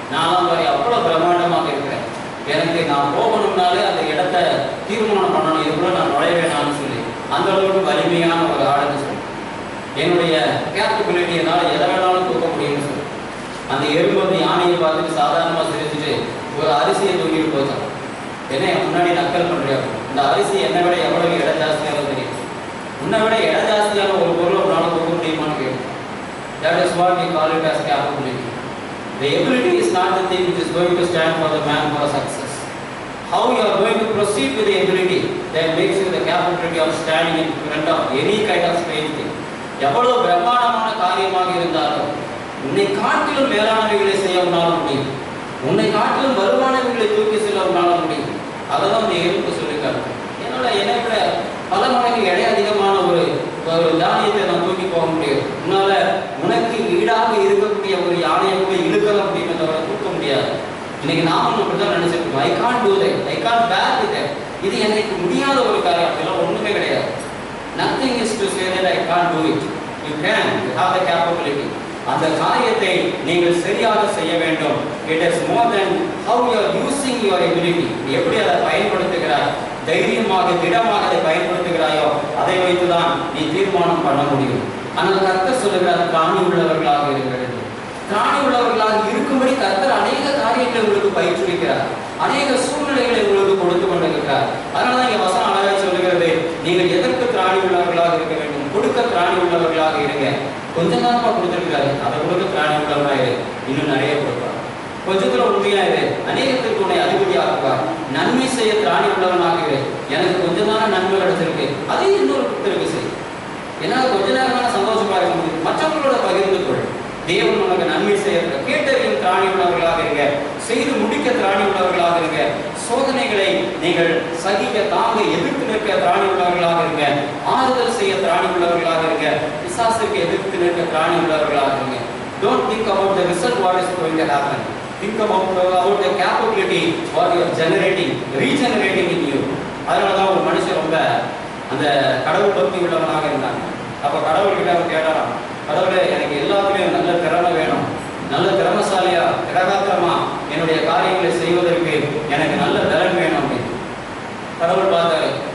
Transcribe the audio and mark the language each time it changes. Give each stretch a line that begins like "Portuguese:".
Tamil: நான்லாம் வரை அவ்வளோ பிரம்மாண்டமாக இருக்கிறேன். எனக்கு நான் போகணும்னாலே அந்த இடத்த தீர்மானம் பண்ணணும், இதுக்குள்ள நான் நுழைய வேணாம்னு சொல்லி அந்த அளவுக்கு வலிமையான ஒரு ஆளுன்னு சொல்லி என்னுடைய கேப்பபிலிட்டி என்னால் எதை வேணாலும் தூக்க முடியும்னு சொல்லி அந்த எறும்பு வந்து யானையை பார்த்துட்டு சாதாரணமாக சிரிச்சுட்டு ஒரு அரிசியை தூக்கிட்டு போச்சான். என்ன முன்னாடி நக்கல் பண்ணுறியா? இந்த அரிசி என்னை விட எவ்வளவு இட ஜாஸ்தியாக தெரியும். உன்னை விட இட ஜாஸ்தியான ஒரு பொருளை உன்னால் தூக்க முடியுமான்னு கேட்கும்.
English: That is what we call it as capability. The ability is not the thing which is going to stand for the man for success. How you are going to proceed with the ability that makes you the capability of standing in front of any kind of strange thing.
Tamil: எவ்வளவு பிரம்மாண்டமான காரியமாக இருந்தாலும் உன்னை காட்டிலும் மேலானவைகளை செய்ய உன்னால முடியும். உன்னை காட்டிலும் வலுவானவைகளை தூக்கி செல்ல உன்னால முடியும். அதான் அந்த எறும்பு சொல்லியிருக்காரு. என்னை விட பல மடங்கு எடை அதிகமான ஒரு தானியத்தை நான் தூக்கி போக முடியும். உன்னால உனக்கு ஈடாக இருக்கக்கூடிய ஒரு யானையை கூட இழுக்க முடியுமே தவிர தூக்க முடியாது. இன்னைக்கு நாமும் அப்படிதான் நினைச்சிருக்கோம்.
English: I can't do that, I can't bear with that.
Tamil: இது எனக்கு முடியாத ஒரு காரியம். அதெல்லாம் ஒண்ணுமே கிடையாது.
English: Nothing is to say that I can't do it. You can. You have the capability.
Tamil: அந்த காரியத்தை நீங்கள் சரியாக செய்ய வேண்டும்.
English: It is more than how you are using your ability.
Tamil: எப்படி அதை பயன்படுத்துகிறாய், தைரியமாக திடமாக அதை பயன்படுத்துகிறாயோ அதை வைத்துதான் நீ தீர்மானம் பண்ண முடியும். ஆனால் கர்த்தர் சொல்லுகிறார், திராணி உள்ளவர்களாக இருக்கிறது. திராணி உள்ளவர்களாக இருக்கும்படி கர்த்தர் அநேக காரியங்களை உங்களுக்கு பயிற்றுவிக்கிறார், அநேக சூழ்நிலைகளை உங்களுக்கு கொடுத்து கொண்டிருக்கிறார். அதனாலதான் இங்க வசனம் அழகாக சொல்லுகிறது, நீங்கள் எதற்கு திராணி உள்ளவர்களாக இருக்க வேண்டும்? கொடுக்க திராணி உள்ளவர்களாக இருங்க. கொஞ்சம் தானமா கொடுத்திருக்கிறாரு, அதை கொடுக்க திராணி உள்ளவர்களாக இன்னும் நிறைய கொடுப்பார். கொஞ்சத்துல உண்மையாயிரு, அநேகத்திற்கு உன்னை அதிபதியாக்குவார். நன்மை செய்ய திராணி உள்ளவனாக இரு. எனக்கு கொஞ்சம் தானே நன்மை கிடைச்சிருக்கு, அதே இன்னொரு செய். ஏன்னா கொஞ்ச நேரம் சந்தோஷமா இருக்க முடியும். மற்றவர்களோட பகிர்ந்து கொள். தேவன் உனக்கு நன்மை செய்ய கேட்டறியும் திராணி உள்ளவர்களாக இருங்க. செய்து முடிக்க திராணி உள்ளவர்களாக இருங்க. சோதனைகளை நீங்கள் சகிக்க தாங்க எதிர்த்து நிற்க திராணி உள்ளவர்களாக இருங்க. ஆறுதல் செய்ய திராணி உள்ளவர்களாக இருங்க. பிசாசுக்கு எதிர்த்து நிற்க திராணி உள்ளவர்களாக இருங்க.
English: Don't think about the result what is going to happen. Think about the capability what you are generating, regenerating in you.
Tamil: அதனாலதான் ஒரு மனுஷன் ரொம்ப அந்த கடவுள் பக்தி உள்ளவனாக இருந்தாங்க. அப்ப கடவுள்கிட்ட அவர் கேட்டாராம், கடவுளே எனக்கு எல்லாத்துலேயும் நல்ல திறமை வேணும், நல்ல திறமசாலியா திடகாத்திரமா என்னுடைய காரியங்களை செய்வதற்கு எனக்கு நல்ல திறன் வேணும் அப்படின்னு கடவுள் பார்த்தாரு.